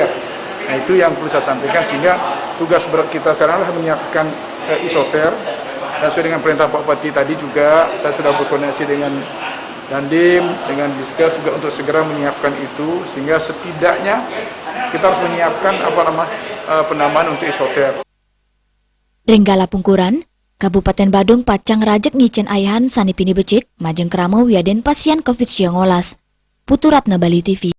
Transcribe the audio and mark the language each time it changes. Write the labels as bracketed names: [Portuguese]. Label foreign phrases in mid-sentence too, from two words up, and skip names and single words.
[Indonesian] Nah itu yang perlu saya sampaikan, sehingga tugas berat kita sekarang adalah menyiapkan isoter. Dan sesuai dengan perintah Pak Bupati tadi juga, saya sudah berkoordinasi dengan Dandim, dengan Diskes juga untuk segera menyiapkan itu, sehingga setidaknya kita harus menyiapkan penambahan untuk isoter. [Balinese] Ringgala Pungkuran, Kabupaten Badung pacang rajek ngicen ayahan sani pini becik, majeng kerama wiaden pasien COVID-19. Putu Ratna Bali TV.